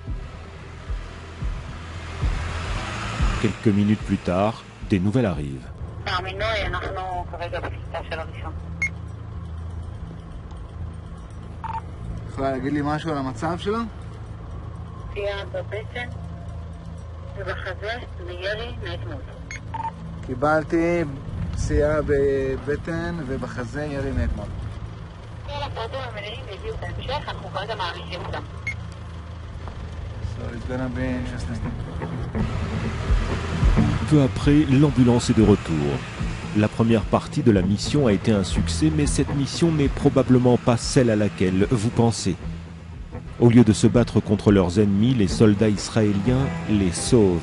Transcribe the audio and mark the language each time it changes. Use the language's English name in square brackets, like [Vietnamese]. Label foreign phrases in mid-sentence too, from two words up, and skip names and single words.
[French] Quelques minutes plus tard, des nouvelles arrivent. [Hebrew] יכולה להגיד לי משהו על המצב שלו? פציעה בבטן ובחזה וירי מאתמול. קיבלתי פציעה בבטן ובחזה ירי מאתמול. כל הפרטים המלאים הגיעו בהמשך, אנחנו כרגע מעריכים אותם. [English] So it's gonna be interesting. [French] Peu après, l'ambulance est de retour. La première partie de la mission a été un succès, mais cette mission n'est probablement pas celle à laquelle vous pensez. Au lieu de se battre contre leurs ennemis, les soldats israéliens les sauvent.